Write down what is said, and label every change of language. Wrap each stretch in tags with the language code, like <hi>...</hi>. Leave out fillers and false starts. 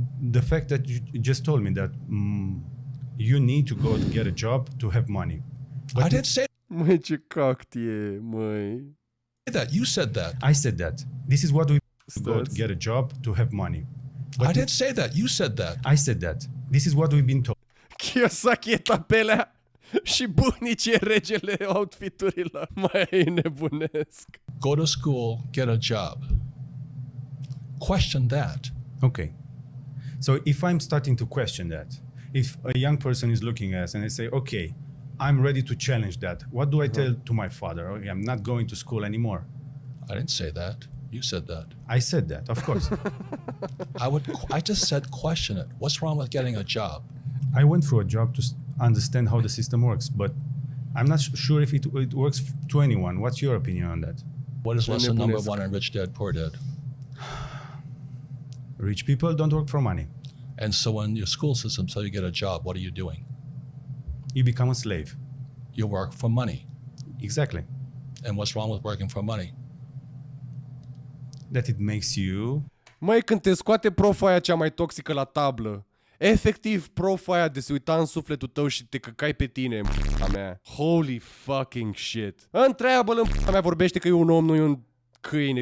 <en>The fact that you just told me that you need to go to get a job to have money. I didn't say</en> <ro>Măi, ce cact e, măi.</ro> <en>that. You said that. I said that. This is what we go to</en> <ro>Stați.</ro> <en>get a job to have money. I didn't say that. You said that. I said that. This is what we've been told.</en> <ro>Kiyosaki e tapelea și Buhnici e regele outfiturilor. Mai nebunesc.</ro> <en>Go to school, get a job. Question that. Okay. So if I'm starting to question that, if a young person is looking at us and they say, okay, I'm ready to challenge that, what do I tell to my father? Okay, I'm not going to school anymore. I didn't say that. You said that. I said that, of course. I just said question it. What's wrong with getting a job? I went through a job to understand how the system works, but I'm not sure if it works to anyone. What's your opinion on that? What is lesson number one in Rich Dad, Poor Dad? Rich people don't work for money. And so in your school system, so you get a job, what are you doing? You become a slave. You work for money. Exactly. And what's wrong with working for money? That it makes you...</en> <ro>Măi, când te scoate profa aia cea mai toxică la tablă, efectiv profa aia de se uita în sufletul tău și te căcai pe tine, m***a mea.</ro> <en>Holy fucking shit.</en> <ro>Întreabă-l în p***a mea, vorbește că e un om, nu e un câine.</ro>